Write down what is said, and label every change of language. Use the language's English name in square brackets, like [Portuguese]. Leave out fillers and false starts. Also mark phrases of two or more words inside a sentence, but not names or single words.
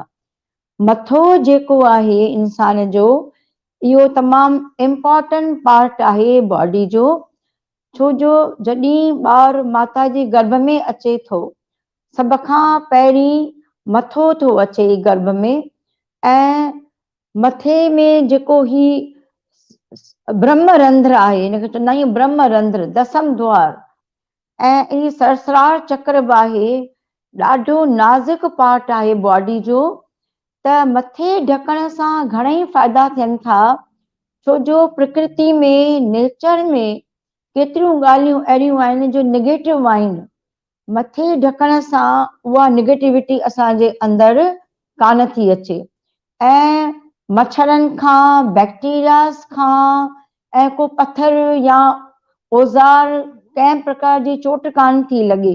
[Sindhi] मथो जेको आहे इंसान जो, इहो तमामु [English] important part [Sindhi] आहे बॉडी जो, छो जो जॾहिं ॿारु माता जी गर्भ में अचे थो, सभ खां पहिरीं मथो थो अचे गर्भ में, ऐं मथे में जेको ही ब्रह्म रंध्र आहे, हिनखे चवंदा आहियूं ब्रह्म रंध्र, दसम द्वार, ऐं ही सहस्रार चक्र बि आहे। ॾाढो नाज़ुक पार्ट आहे बॉडी जो। त मथे ढकण सां घणेई फ़ाइदा थियनि था, छो जो प्रकृति में, नेचर में केतिरियूं ॻाल्हियूं अहिड़ियूं आहिनि जो नेगेटिव आहिनि। मथे ढकण सां उहा नेगेटिविटी असांजे अंदरि कान थी अचे, ऐं मच्छरनि खां, बैक्टीरियास खां, ऐं को पत्थर या औज़ार कंहिं प्रकार जी चोट कान थी लॻे।